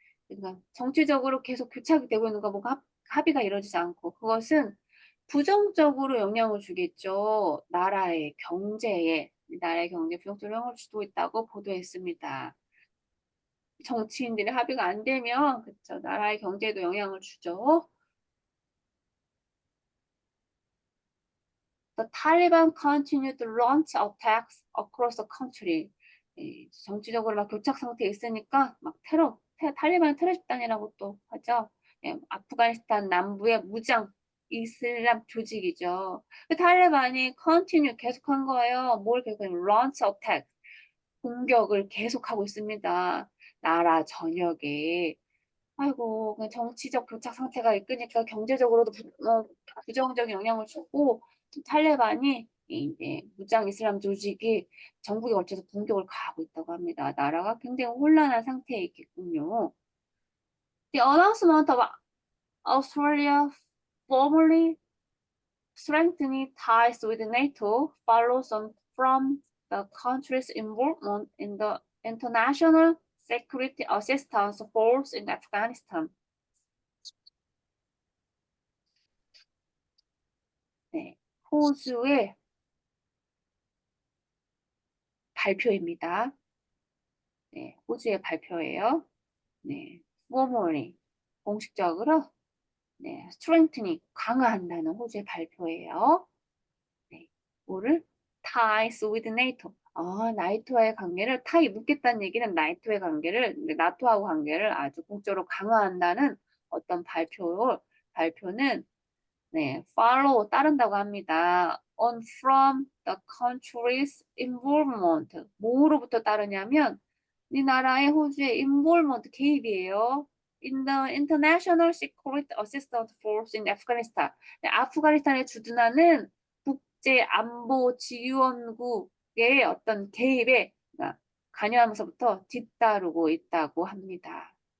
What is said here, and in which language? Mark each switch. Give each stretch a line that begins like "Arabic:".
Korean: 그러니까 정치적으로 계속 교착이 되고 있는 거 뭐가 합의가 이루어지지 않고 그것은 부정적으로 영향을 주겠죠. 나라의 경제에 부정적으로 영향을 주고 있다고 보도했습니다. 정치인들의 합의가 안 되면 그쵸, 나라의 경제에도 영향을 주죠.
English: The Taliban continued to launch attacks across the country.
Korean: 정치적으로 막 교착 상태에 있으니까 막 탈리반 테러 집단이라고 또 하죠. 아프가니스탄 남부의 무장 이슬람 조직이죠. 그 탈리반이 continue 계속한 거예요. 뭘 계속해요?
English: launch attack.
Korean: 공격을 계속하고 있습니다. 나라 전역에. 아이고, 그냥 정치적 교착 상태가 이끄니까 경제적으로도 부정적인 영향을 주고 탈레반이 이제 무장 이슬람 조직이 전국에 걸쳐서 공격을 가하고 있다고 합니다. 나라가 굉장히 혼란한 상태에 있겠군요.
English: The announcement of Australia formally strengthening ties with NATO follows on from the country's involvement in the international security assistance force in Afghanistan.
Korean: 네, 호주의 발표입니다. 네, 호주의 발표예요. 네, formally 공식적으로 네, strengthening 강화한다는 호주의 발표예요. 네, 뭐를
English: ties with
Korean: NATO. 나토와의 관계를 타이 묻겠다는 얘기는 나토의 관계를 나토하고 관계를 아주 공적으로 강화한다는 어떤 발표는 네, follow 따른다고 합니다.
English: On from the country's involvement.
Korean: 뭐로부터 따르냐면 이 나라의 호주의 involvement 개입이에요.
English: In the International Security Assistance Force in Afghanistan.
Korean: 네, 아프가니스탄에 주둔하는 국제 안보 지원국의 어떤 개입에 관여하면서부터 뒤따르고 있다고 합니다.